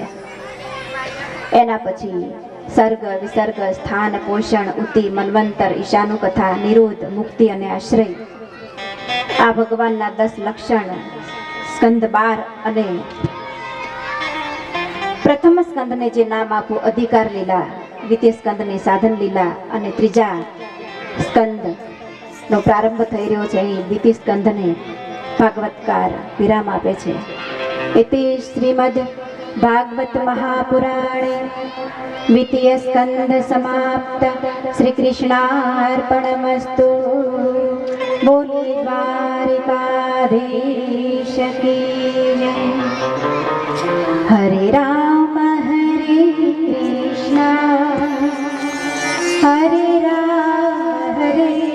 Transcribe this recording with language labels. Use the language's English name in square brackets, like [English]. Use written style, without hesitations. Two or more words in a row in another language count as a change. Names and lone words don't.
[Gujarati] એના પછી સર્ગ વિસર્ગ સ્થાન પોષણ ઉતિ મન્વંતર ઈશાનું કથા નિરોધ મુક્તિ અને આશ્રય આ ભગવાનના 10 લક્ષણ સ્કંદ 12 અને પ્રથમ સ્કંદને જે નામ આપ્યું અધિકાર લીલા, દ્વિતીય સ્કંદની સાધન લીલા અને ત્રીજા સ્કંદ નો પ્રારંભ થઈ રહ્યો છે. અહીં દ્વિતીય સ્કંદને ભાગવતકાર વિરામ આપે છે. [Sanskrit] इति श्रीमद् भागवत महापुराणे द्वितीय स्कंद समाप्त. श्री कृष्णार्पणमस्तु. [Hindi] बोली द्वारिकाधीश की जय. [Sanskrit] हरे राम हरे कृष्ण हरे राम हरे